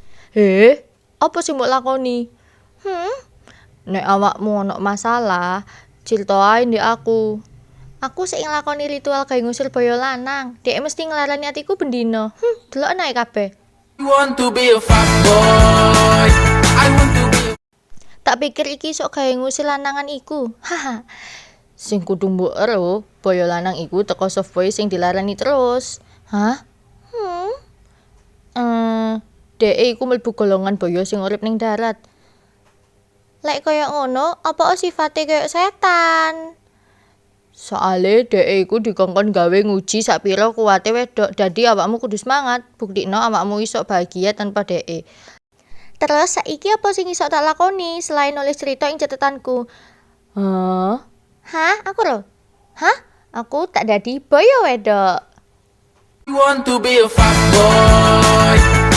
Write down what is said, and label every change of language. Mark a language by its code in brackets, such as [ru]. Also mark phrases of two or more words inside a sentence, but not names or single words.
[jv] Apa sing mbok lakoni? Nek awakmu ono masalah, cilto ae ndek aku. Aku sing nglakoni ritual gawe ngusil boyo lanang. Dek mesti nglarani atiku bendino. Delok nae kabeh. [en] I want to be a fuckboy. I want to be. [jv] Tak pikir iki sok gawe ngusil lanangan iku. Haha. Sing kudu mbok ero, boyo lanang iku teko softboy sing dilarani terus. Hah? Dek iku mlebu golongan boyo sing urip ning darat. Lek kaya ngono, apa sifate kaya setan? Soale dhek iku dikongkon gawe nguji sapira kuwate wedok. Dadi awakmu kudu semangat, buktikno awakmu iso bahagia tanpa dhek. Terus saiki apa sing iso tak lakoni selain nulis cerita ing catetanku? Hah? Aku lho. Hah? Aku tak dadi boyo wedok. [en] I want to be a fuckboy.